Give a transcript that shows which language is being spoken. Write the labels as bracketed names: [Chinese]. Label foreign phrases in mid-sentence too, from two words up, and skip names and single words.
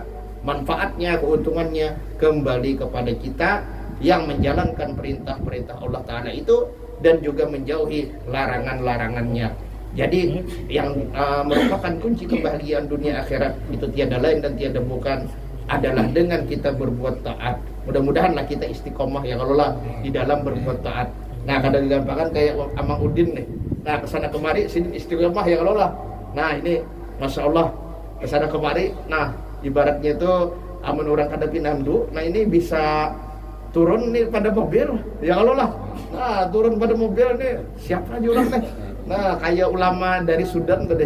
[Indonesian] Manfaatnya, keuntungannya kembali kepada kita yang menjalankan perintah-perintah Allah Ta'ala itu dan juga menjauhi larangan-larangannya. Jadi yang merupakan kunci kebahagiaan dunia akhirat itu tiada lain dan tiada bukan adalah dengan kita berbuat taat. Mudah-mudahanlah kita istiqomah ya kalau lah di dalam berbuat taat. Nah, kadang digampangkan kayak Amang Udin nih. Nah, kesana kemari sini istiqomah ya kalau lah. Nah, ini [Arabic] ما شاء الله [Indonesian] kesana kemari. [Banjar] Nah, ibaratnya itu amun orang kada pinandu. [Indonesian] Nah, ini bisa turun nih pada mobil ya kalau lah. Nah, turun pada mobil nih siapa aja orang nih. Nah, kayak ulama dari Sudan tadi.